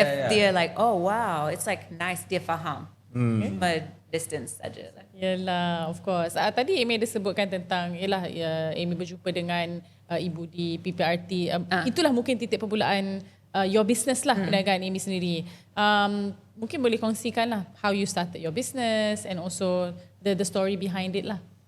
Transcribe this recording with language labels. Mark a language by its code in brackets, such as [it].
[ms] Dia [en] like, oh wow, it's like nice, [ms] dia faham. Cuma distance saja lah. Yelah, [en] of course. [ms] Tadi Amy ada sebutkan tentang, Amy berjumpa dengan ibu di PPRT. Itulah mungkin titik permulaan [en] your business [ms] lah, perniagaan Amy sendiri. Mungkin boleh kongsikan lah [en] how you started your business and also the story behind it [ms] lah.